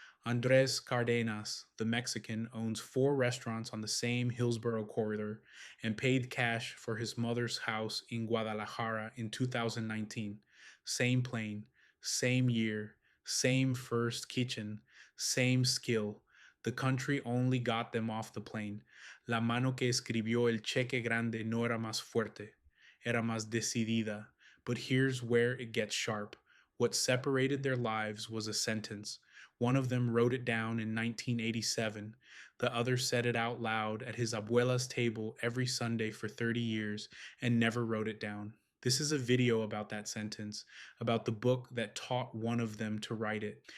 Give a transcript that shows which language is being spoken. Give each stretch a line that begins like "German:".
English: Andres Cardenas, the Mexican, owns four restaurants on the same Hillsborough corridor and paid cash for his mother's house in Guadalajara in 2019. Same plane, same year, same first kitchen, same skill. The country only got them off the plane.
Spanish: La mano que escribió el cheque grande no era más fuerte, era más decidida.
English: But here's where it gets sharp. What separated their lives was a sentence. One of them wrote it down in 1987. The other said it out loud at his abuela's table every Sunday for 30 years and never wrote it down. This is a video about that sentence, about the book that taught one of them to write it.